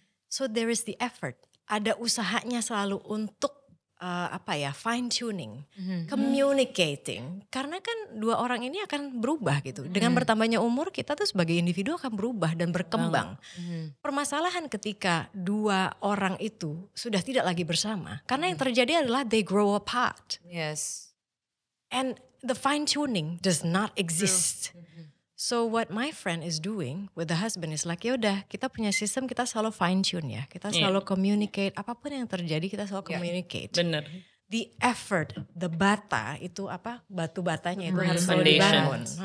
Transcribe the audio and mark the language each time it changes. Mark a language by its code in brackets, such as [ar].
[en] So there is the effort, [id] ada usahanya selalu untuk [en] fine tuning, communicating. [id] Karena kan dua orang ini akan berubah gitu. Dengan bertambahnya umur kita tuh sebagai individu akan berubah dan berkembang. Permasalahan ketika dua orang itu sudah tidak lagi bersama, karena yang terjadi adalah [en] they grow apart. Yes. And the fine tuning does not exist. So what my friend is doing with the husband is like, [id] yaudah kita punya sistem, kita selalu fine tune ya. Kita selalu communicate, apapun yang terjadi kita selalu communicate. Bener. [en] The effort, [id] the bata itu batu batanya itu harus selalu dibangun.